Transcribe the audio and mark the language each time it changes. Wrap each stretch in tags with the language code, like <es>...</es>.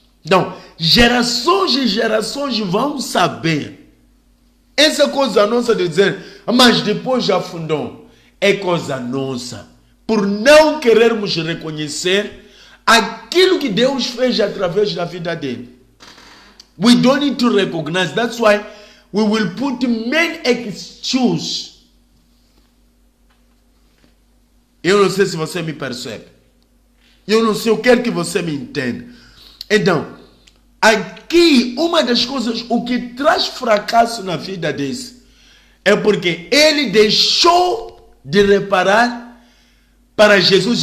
<pt>Então, gerações e gerações vão saber. Essa coisa nossa de dizer, mas depois já afundou, é coisa nossa. Por não querermos reconhecer aquilo que Deus fez através da vida dele.</pt> <en>We don't need to recognize. That's why we will put many excuses.</en> <pt>Eu não sei se você me percebe. Eu não sei, eu quero que você me entenda. Então, aqui, uma das coisas, o que traz fracasso na vida desse, é porque ele deixou de reparar para Jesus.</pt>